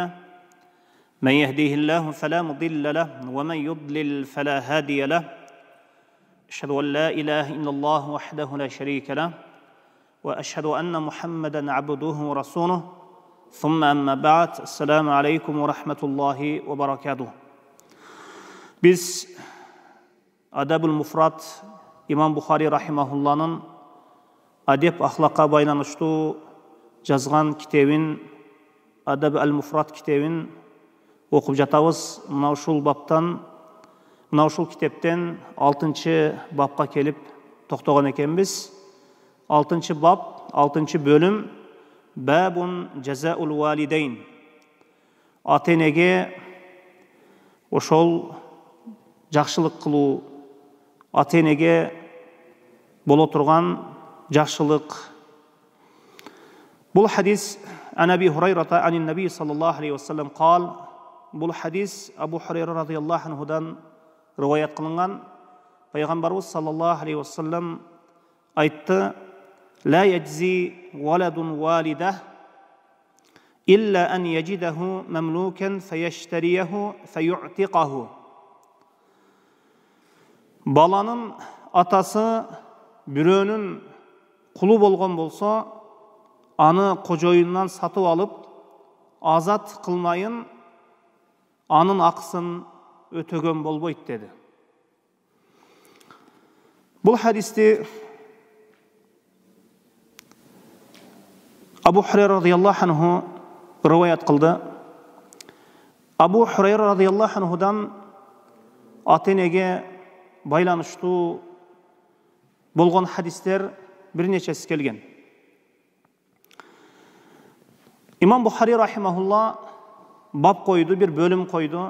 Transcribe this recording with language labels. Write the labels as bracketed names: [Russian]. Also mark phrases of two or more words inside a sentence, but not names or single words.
[Arabic] من يهديه الله فلا مضل له ومن يضلل فلا هادي له. أشهد أن لا إله إلا الله وحده لا شريك له وأشهد أن محمدا عبده ورسوله. ثم أما بعد. السلام عليكم ورحمة الله وبركاته. [Kyrgyz] Biz Adab-ül Mufrat İmam Bukhari rahimahullanın adep ahlaka байланыштуу жазган китебин Adab-ül Mufrat китебин окуп жатабыз. Мына ушул китептен 6-чы бапка келип токтогон экенбиз. 6-чы бап, 6-чы бөлүм [Arabic] باب جزاء الوالدين. [Kyrgyz] Ата-энеге ошол жакшылык кылуу, ата-энеге боло турган жакшылык. Бул хадис [Arabic] عن أبي هريرة عن النبي صلى الله عليه وسلم قال. [Kyrgyz] Бул хадис Абу Хурайра радияллаху анхудан риваят кылынган. [Arabic] Пайгамбарыбыз صلى الله عليه وسلم айтты: لا يجزي ولد والده إلا أن يجده مملوكا فيشتريه فيعتقه. [Kyrgyz] Баланын атасы бирөөнүн кулу болгон болсо, аны кожоюндан сатып алып, азат кылмайын, анын акысын өтөгөн болбойт деди. Бул хадисти Абу Хурайра [Arabic] رضي الله عنه [Kyrgyz] риваят кылды. Абу Хурайра радияллаху анхудан ата-энеге байланыштуу болгон хадистер бир нечеси келген. Имам Бухари рахимахулла бап койду, бир бөлүм койду.